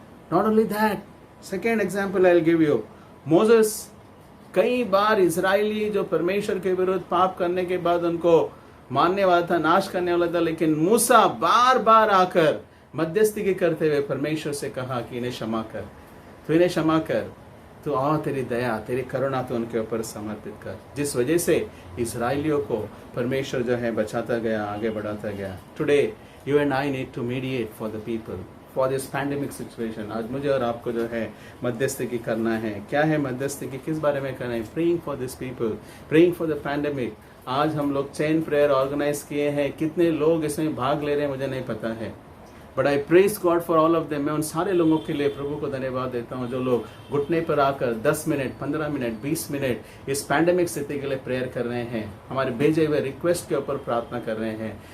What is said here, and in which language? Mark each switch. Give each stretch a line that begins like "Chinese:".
English: Not only that, second example I'll give you,
Hindi: Moses, कई बार Israeli जो परमेश्वर के विरुद्ध पाप करने के बाद उनको मारने वाला था, नाश करने वाला था, लेकिन मूसा बार बार आकर मध्यस्थी के करते हुए परमेश्वर से कहा कि इन्हें क्षमा कर, तो इन्हें क्षमा कर, तो आओ तेरी दया, तेरी करुणा तो उनके ऊपर समर्पित कर। जिस वजह से इजरायलियों को परमेश्वर जो है बचाता गया, आगे बढ़ाता गया।
English: Today you and I need to mediate for the people for this pandemic situation।
Hindi: आज मुझे और आपको जो है मध्यस्थी की करना है। क्या है मध्यस्थी की, किस बारे में करना है?
English: praying for this people, praying for the pandemic।
Hindi: आज हम लोग चेन प्रेयर ऑर्गेनाइज किए हैं, कितने लोग इसमें भाग ले रहे हैं मुझे नहीं पता है,
English: But I praise God for all of them.
Hindi: मैं उन सारे लोगों के लिए प्रभु को धन्यवाद देता हूँ जो लोग घुटने पर आकर 10 मिनट, 15 मिनट, 20 मिनट इस पैंडेमिक स्थिति के लिए प्रेयर कर रहे हैं, हमारे भेजे हुए रिक्वेस्ट के ऊपर प्रार्थना कर रहे हैं।